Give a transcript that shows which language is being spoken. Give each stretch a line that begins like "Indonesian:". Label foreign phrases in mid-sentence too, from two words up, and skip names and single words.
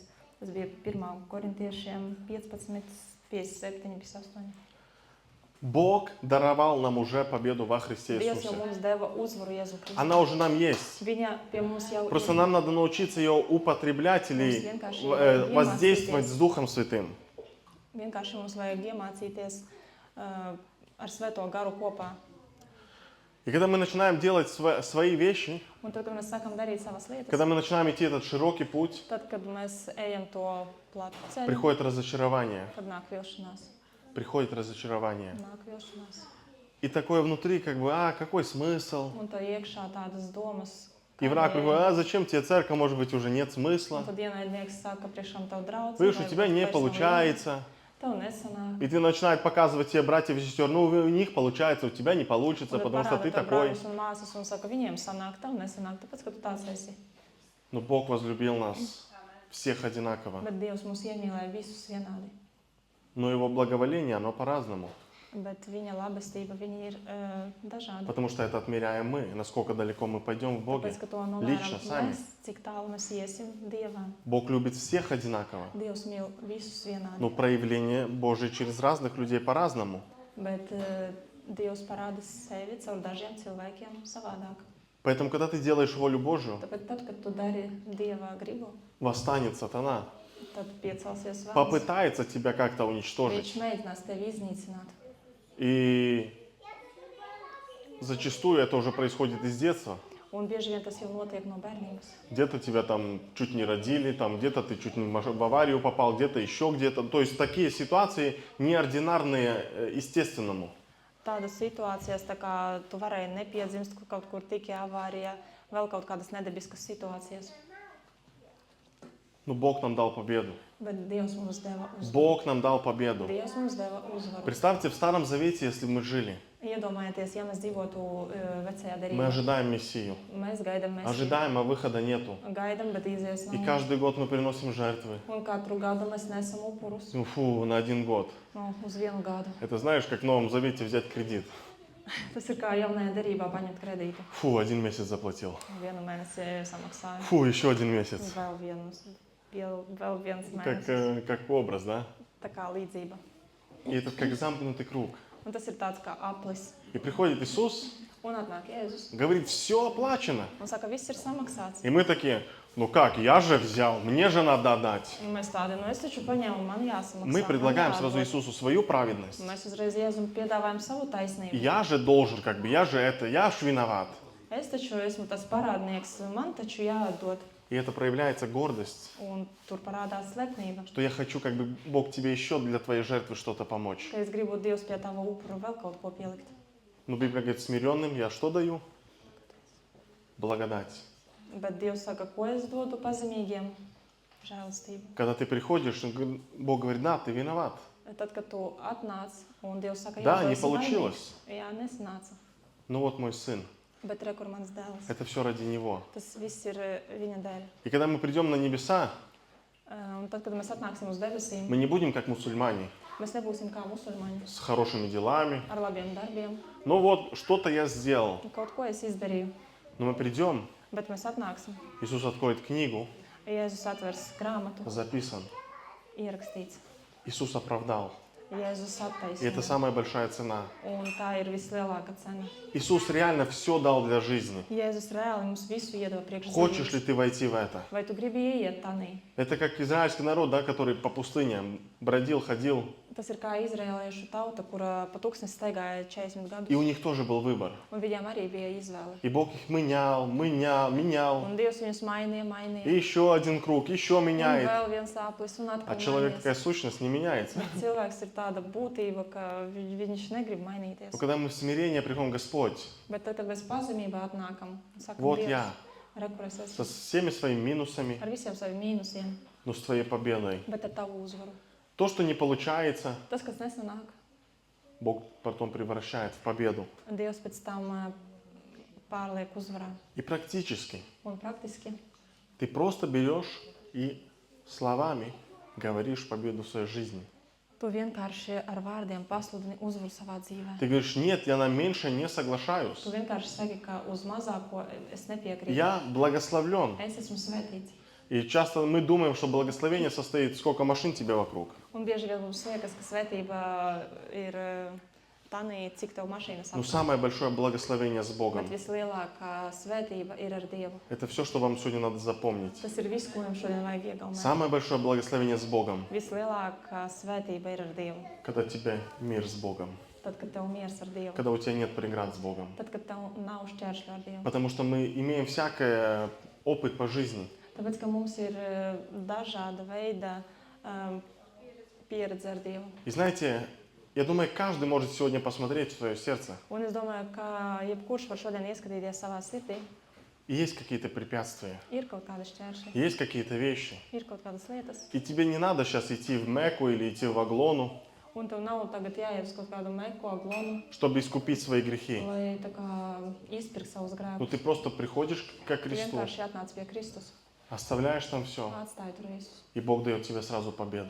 Latvian: Tas bija 1 Korintiešiem 15, 57, 58.
Russian: Бог даровал нам уже победу во Христе
Latvian: Dievs jau
Russian: Иисусе.
Latvian: mums deva uzvaru Jēzu Kristu.
Russian: Она уже нам есть.
Latvian: Viņa pie mums jau
Russian: Просто
Latvian: ir.
Russian: нам надо научиться ее употреблять или воздействовать с Духом Святым.
Latvian: Vienkārši mums vajag iemācīties ar Svēto garu kopā.
Russian: И когда мы начинаем делать свои вещи,
Latvian: Un tad, kad mēs sākam darīt savas lietas,
Russian: когда мы начинаем идти этот широкий путь,
Latvian: tad, kad mēs ejam to platu ceļu,
Russian: приходит разочарование.
Latvian: tad nāk vilšanās.
Russian: Приходит разочарование.
Latvian: Nāk vilšanās.
Russian: И такое внутри, как бы, какой смысл?
Latvian: Un tad iekšā tādas domas.
Russian: И враг
Latvian: kādēļ.
Russian: приходит: зачем тебе церковь, может быть, уже нет
Latvian: Un
Russian: смысла.
Latvian: tad ienaidnieks saka, priekšām tev draudz.
Russian: Видишь, у тебя не
Latvian: vairs nav
Russian: получается.
Latvian: jēga. tev nesanāk.
Russian: И ты начинаешь показывать тебе братьев и сестер, ну у них получается, у тебя не получится,
Latvian: Un tad
Russian: потому что
Latvian: parāda
Russian: ты
Latvian: tev
Russian: такой.
Latvian: brāļus un māsas un saka, viņiem sanāk, tev nesanāk, tāpēc, ka tu tāds esi.
Russian: Но Бог возлюбил нас всех одинаково.
Latvian: Bet Dievs mūs iemīlēja visus vienādi.
Russian: Но Его благоволение, оно по-разному.
Latvian: Bet viņa labestība, viņa ir dažāda.
Russian: Потому что это отмеряем мы, насколько далеко мы пойдем в Боге.
Latvian: Tāpēc, ka to
Russian: Лично,
Latvian: novēram
Russian: сами.
Latvian: mēs, cik tālu mēs iesim Dievam.
Russian: Bог любит всех одинаково.
Latvian: Dievs mīl visus vienādi.
Russian: Но проявление Божие через разных людей по-разному.
Latvian: Bet Dievs parāda sevi caur dažiem cilvēkiem savādāk.
Russian: Поэтому, когда ты делаешь волю Божию,
Latvian: Tāpēc tad, kad tu dari Dieva gribu,
Russian: восстанет сатана,
Latvian: tad piecelsies vēlns.
Russian: попытается тебя как-то уничтожить.
Latvian: Viņš mēģinās tevi iznīcināt.
Russian: И зачастую это уже происходит из детства.
Latvian: Un bieži vien tas jau notiek no bērnības.
Russian: Где-то тебя там чуть не родили, там где-то ты чуть не в аварию попал, где-то еще где-то. То есть такие ситуации неординарные естественному.
Latvian: Tādas situācijas, tā kā tu varēji nepiedzimst kaut kur tikai avārijā, vēl kaut kādas nedabiskas situācijas.
Russian: Но Бог нам дал победу.
Latvian: Bet Dievs mums deva uzvaru.
Russian: Бог нам дал победу.
Latvian: Dievs mums deva uzvaru.
Russian: Представьте, в Старом Завете, если мы жили,
Latvian: Iedomājieties, ja mēs dzīvotu vecajā
Russian: мы
Latvian: derībā.
Russian: ожидаем Мессию,
Latvian: Mēs gaidām Mēsiju.
Russian: ожидаем, а выхода нету.
Latvian: Gaidām, bet izies
Russian: И
Latvian: nav.
Russian: каждый год мы приносим жертвы.
Latvian: Un katru gadu mēs nesam upurus.
Russian: Ну, фу, на 1 год.
Latvian: Uz vienu gadu.
Russian: Это знаешь, как в Новом Завете взять кредит.
Latvian: Tas ir kā jaunajā derībā paņemt kredītu.
Russian: Фу, 1 месяц заплатил.
Latvian: Vienu mēnesi samaksāju.
Russian: Фу, еще 1 месяц.
Latvian: Vēl viens mēnesis.
Russian: Как образ, да?
Latvian: Tā kā līdzība.
Russian: И это как замкнутый круг.
Latvian: Un tas ir tāds kā aplis.
Russian: И приходит Иисус,
Latvian: Un atnāk Jēzus.
Russian: говорит, все оплачено.
Latvian: Un saka, viss ir samaksāts.
Russian: И мы такие, ну как, я же взял, мне же надо отдать.
Latvian: Un mēs tādi, es taču paņēmu, man jāsamaksā.
Russian: Мы предлагаем
Latvian: man
Russian: сразу
Latvian: jādod.
Russian: Иисусу свою праведность.
Latvian: Un mēs uzreiz Jēzum piedāvājam savu taisnību.
Russian: Я же должен, как бы, я же это, я ж виноват.
Latvian: Es taču esmu tas parādnieks, man taču jāatdod.
Russian: И это проявляется гордость,
Latvian: Un tur parādās slepnība.
Russian: что я хочу, как бы, Бог тебе еще для твоей жертвы что-то помочь.
Latvian: Ka es gribu Dievs pie tava upura vēl kaut ko pielikt.
Russian: Но Библия говорит, смиренным я что даю? Благодать.
Latvian: Bet Dievs saka, ko es dodu pazemīgiem? Žēlastību.
Russian: Когда ты приходишь, Бог говорит, да, ты виноват.
Latvian: Tad, kad tu atnāc un Dievs saka,
Russian: Да,
Latvian: tu
Russian: не
Latvian: esi
Russian: получилось.
Latvian: vainīgs. Jā, nesanāca.
Russian: Ну вот мой сын.
Latvian: Bet re, kur mans dēls.
Russian: Это все ради него.
Latvian: Tas viss ir viņa dēļ.
Russian: И когда мы придем на небеса,
Latvian: Un tad, kad mēs atnāksim uz debesīm,
Russian: мы не будем как мусульмане,
Latvian: mēs nebūsim kā musulmaņi
Russian: с хорошими делами.
Latvian: ar labiem darbiem.
Russian: Ну вот, что-то я сделал.
Latvian: Kaut ko es izdarīju,
Russian: Но мы придем,
Latvian: bet mēs atnāksim.
Russian: Иисус откроет книгу,
Latvian: Jēzus atvers grāmatu,
Russian: записан.
Latvian: ierakstīts.
Russian: Иисус оправдал.
Latvian: Jēzus
Russian: И это
Latvian: attaisnoja.
Russian: самая большая цена.
Latvian: Un tā ir vislielākā cena.
Russian: Иисус реально все дал для жизни.
Latvian: Jēzus reāli mums visu iedod priekš
Russian: Хочешь ли
Latvian: dzīves.
Russian: ты войти в это?
Latvian: Vai tu gribi ieiet tanī?
Russian: Это как израильский народ, да, который по пустыням бродил, ходил.
Latvian: Tas ir kā izrēliešu tauta, kura pa tūkstnesi staigāja 40
Russian: И у
Latvian: gadus.
Russian: них тоже был выбор.
Latvian: Un viņiem arī bija izvēle.
Russian: И Бог их менял.
Latvian: Un Dievs viņus mainīja.
Russian: И еще один круг, еще
Latvian: Un
Russian: меняет.
Latvian: vēl viens aplis un
Russian: А
Latvian: atkal
Russian: человек
Latvian: mainījies.
Russian: такая сущность не меняется.
Latvian: Bet cilvēks ir tāda būtība, ka viņš negrib mainīties.
Russian: Но когда мы в смирение приходим, Господь,
Latvian: Bet tad, kad mēs pazemībā atnākam, sakam,
Russian: вот
Latvian: Dievs,
Russian: я,
Latvian: re, kur es
Russian: со
Latvian: esmu,
Russian: всеми своими минусами,
Latvian: ar visiem saviem mīnusiem,
Russian: но с твоей победой.
Latvian: bet ar tavu uzvaru.
Russian: То, что не получается,
Latvian: Tas, kas nesanāk,
Russian: Бог потом превращает в победу.
Latvian: Dievs pēc tam pārliek uzvarā.
Russian: И практически
Latvian: Un praktiski
Russian: ты просто берешь и словами говоришь победу в своей жизни.
Latvian: tu vienkārši ar vārdiem pasludini uzvaru savā dzīvē.
Russian: Ты говоришь, нет, я на меньшее не соглашаюсь.
Latvian: Tu vienkārši saki, ka uz mazāko es nepiekrītu.
Russian: Я благословлен.
Latvian: Es esmu svētīts.
Russian: И часто мы думаем, что благословение состоит, сколько машин тебе вокруг.
Latvian: Un bieži vien mums liekas, ka svētība ir tanī, cik tev mašīnas
Russian: Но
Latvian: apkārt.
Russian: самое большое благословение с Богом.
Latvian: Bet vislielākā svētība ir ar Dievu.
Russian: Это все, что вам сегодня надо запомнить.
Latvian: Tas ir viss, ko jums šodien vajag iegaumēt.
Russian: Самое большое благословение с Богом,
Latvian: Vislielākā svētība ir ar Dievu.
Russian: когда тебе мир с Богом,
Latvian: Tad, kad tev miers ar Dievu.
Russian: когда у тебя нет преград с Богом.
Latvian: Tad, kad tev nav šķēršļu ar Dievu.
Russian: Потому что мы имеем всякий опыт по жизни.
Latvian: Tāpēc, ka mums ir dažāda veida pieredze ar Dievu.
Russian: И знаете, я думаю, каждый может сегодня посмотреть в свое сердце.
Latvian: Un es domāju, ka jebkurš var šodien ieskatīties savā sirdī.
Russian: И есть какие-то препятствия,
Latvian: Ir kaut kādi šķēršļi,
Russian: есть какие-то вещи.
Latvian: ir kaut kādas lietas,
Russian: И тебе не надо сейчас идти в Мекку или идти в Аглону,
Latvian: un tev nav tagad jāiet uz kaut kādu meku aglonu,
Russian: чтобы искупить свои грехи.
Latvian: lai tā kā izpirkt savus
Russian: Ну
Latvian: grēkus.
Russian: ты просто приходишь к
Latvian: Tu
Russian: Христу,
Latvian: vienkārši atnāc pie Kristus,
Russian: оставляешь там все,
Latvian: atstāji tur visu,
Russian: и Бог дает тебе сразу победу.